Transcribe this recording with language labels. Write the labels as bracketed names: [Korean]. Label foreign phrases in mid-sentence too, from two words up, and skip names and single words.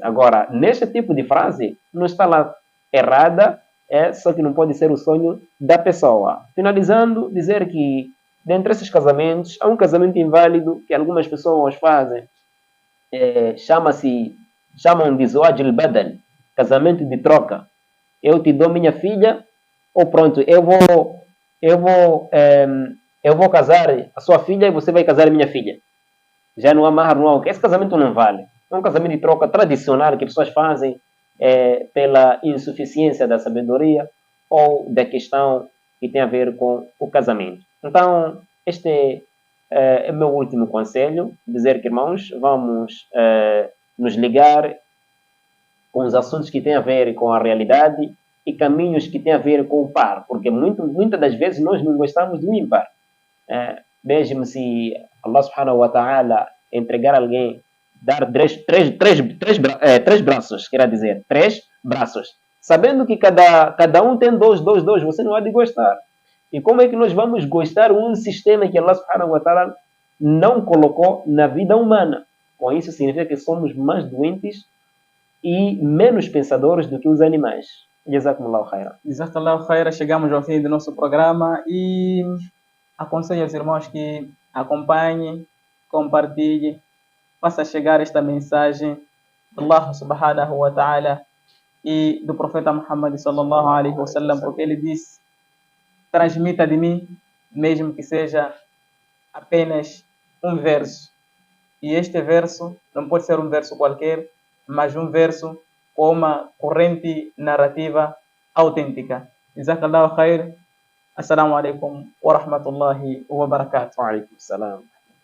[Portuguese] Agora, neste tipo de frase, não está lá errada, só que não pode ser o sonho da pessoa. Finalizando, dizer que dentre esses casamentos, há um casamento inválido que algumas pessoas fazem. Chamam de [Arabic] زواج البدل, [Portuguese] casamento de troca. Eu te dou minha filha, ou pronto, eu vou casar a sua filha e você vai casar a minha filha. Já não há mahar, não há. Esse casamento não vale. É um casamento de troca tradicional que pessoas fazem pela insuficiência da sabedoria ou da questão que tem a ver com o casamento. Então, este é o meu último conselho, dizer que, irmãos, vamos nos ligar com os assuntos que têm a ver com a realidade e caminhos que têm a ver com o par, porque muitas das vezes nós não gostamos do ímpar. Mesmo se [Arabic] الله سبحانه وتعالى [Portuguese] entregar alguém, dar três braços, quer dizer, 3 braços, sabendo que cada um tem dois, você não há de gostar. E como é que nós vamos gostar um sistema que [Arabic] الله سبحانه وتعالى [Portuguese] não colocou na vida humana? Com isso significa que somos mais doentes e menos pensadores do que os animais. [Arabic] جزاكم الله خيرا. جزاك الله خيرا. [Portuguese] Chegamos ao fim do nosso programa e aconselho aos irmãos que acompanhem, compartilhem, faça chegar esta mensagem de [Arabic] الله سبحانه وتعالى [Portuguese] e do profeta Muhammad [Arabic] صلى الله عليه وسلم, [Portuguese] porque ele disse: transmita de mim, mesmo que seja apenas um verso. E este verso não pode ser um verso qualquer, mas um verso com uma corrente narrativa autêntica. [Arabic] جزاك الله خير. السلام عليكم ورحمة الله وبركاته. وعليكم السلام.